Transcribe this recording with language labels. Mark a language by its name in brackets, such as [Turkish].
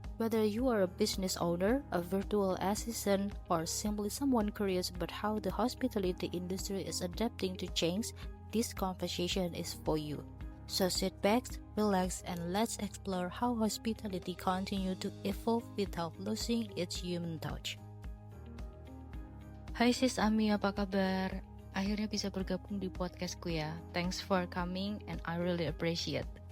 [English] Whether you are a business owner, a virtual assistant, or simply someone curious about how the hospitality industry is adapting to change, this conversation is for you. So sit back, relax, and let's explore how hospitality continue to evolve without losing its human touch. [Indonesian] Hai sis Ami, apa kabar? Akhirnya bisa bergabung di podcastku ya. [English] Thanks for coming and I really appreciate.